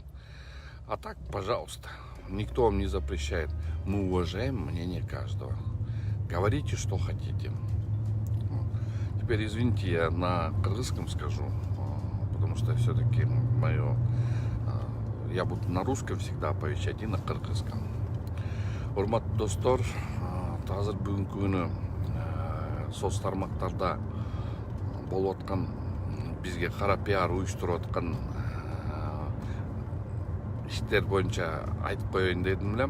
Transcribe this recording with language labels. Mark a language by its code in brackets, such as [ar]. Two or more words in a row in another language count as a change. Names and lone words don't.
[ru] А так, пожалуйста, никто вам не запрещает. Мы уважаем мнение каждого. Говорите, что хотите. Теперь, извините, я на кыргызском скажу, потому что все-таки я буду на русском всегда оповещать и на кыргызском. [ky] Урматтуу достор, азыр бүгүнкү күнү соц тармактарда болуп аткан бизге кара пиар уюштуруп аткан иштер боюнча айтып коеюн дедим элем.